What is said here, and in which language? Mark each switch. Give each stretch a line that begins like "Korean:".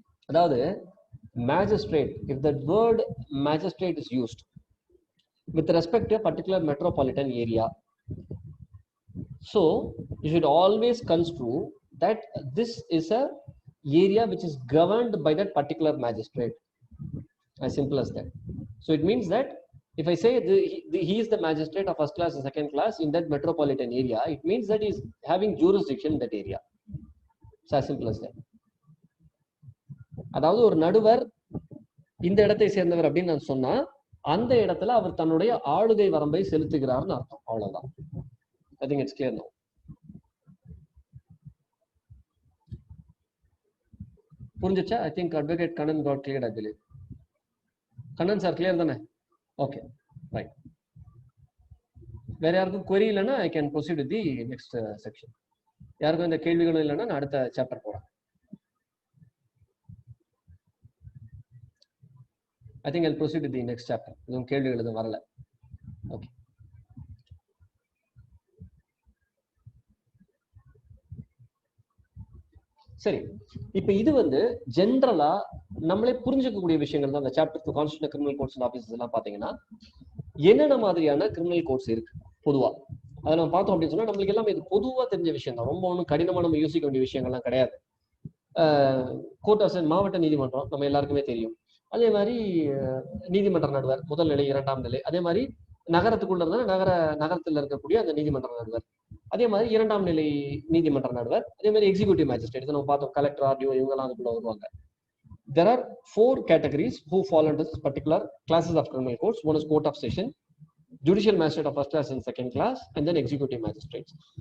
English: அதாவது magistrate, if that word magistrate is used with respect to a particular metropolitan area, so you should always construe that this is a area which is governed by that particular magistrate, as simple as that. So it means that if I say he is the magistrate of first class and second class in that metropolitan area, it means that he is having jurisdiction in that area. It's as simple as that.
Tamil: அதாவது ஒரு நடுவர் இந்த இடத்தை சேர்ந்தவர் அப்படின்னு நான் சொன்னா அந்த இடத்துல அவர் தன்னுடைய ஆளுகை வரம்பை செலுத்துகிறார்னு அர்த்தம்.
English: அவ்வளவுதான். I think it's clear now.
Tamil: புரிஞ்சுச்சா?
English: I think Advocate Kannan got cleared, I believe. Kannan sir clear தானே? Okay, right.
Tamil: வேற யாருக்கும் query இல்லைன்னா
English: I can proceed with the next section.
Tamil: யாருக்கும் இந்த கேள்விகளும் இல்லைன்னா நான் அடுத்த சாப்டர் போறேன்.
English: I think I'll proceed with the next chapter.
Tamil: இதுவும் கேள்விகள் எதுவும் வரல. ஓகே, சரி. இப்ப இது ஜென்ரலா நம்மளே புரிஞ்சுக்கக்கூடிய விஷயங்கள் தான். இந்த chapter 2
English: constitutional criminal codes and offices
Tamil: எல்லாம் பாத்தீங்கன்னா என்னென்ன மாதிரியான கிரிமினல் கோட்ஸ் இருக்கு பொதுவா அதை நம்ம பார்த்தோம் அப்படின்னு சொன்னா நம்மளுக்கு எல்லாமே இது பொதுவா தெரிஞ்ச விஷயம் தான். ரொம்ப ஒன்றும் கடினமா நம்ம யோசிக்க வேண்டிய விஷயங்கள்லாம் கிடையாது. கோர்ட் ஆஃப் மாவட்ட நீதிமன்றம் நம்ம எல்லாருக்குமே தெரியும். அதே மாதிரி நீதிமன்ற நடுவர் முதல் நிலை, இரண்டாம் நிலை. அதே மாதிரி நகரத்துக்குள்ள இருந்தா நகரத்தில் இருக்கக்கூடிய அந்த நீதிமன்ற நடுவர். அதே மாதிரி இரண்டாம் நிலை நீதிமன்ற நடுவர். அதே மாதிரி எக்ஸிக்யூட்டிவ் மேஜிஸ்ட்ரேட் நம்ம பார்த்தோம். கலெக்டர், ஆர்டிஓ இவங்கெல்லாம் அதுக்குள்ள வருவாங்க.
English: There are 4 categories who fall under this particular classes of criminal courts. One is court of session, judicial magistrate of first class and second class, and then executive magistrates.